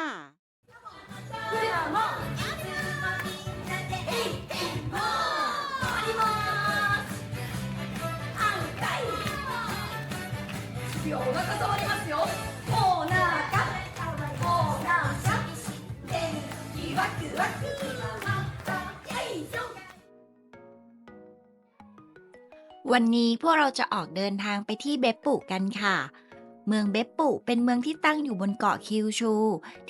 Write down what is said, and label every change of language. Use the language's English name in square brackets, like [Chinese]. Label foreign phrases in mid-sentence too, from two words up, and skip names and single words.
[Japanese] お腹触りますよ。お腹、お腹、元気ワクワク。はいよ。 [Thai] วันนี้พวกเราจะออกเดินทางไปที่เบปปุกันค่ะ เมืองเบปปุเป็นเมืองที่ตั้งอยู่บนเกาะคิวชู ที่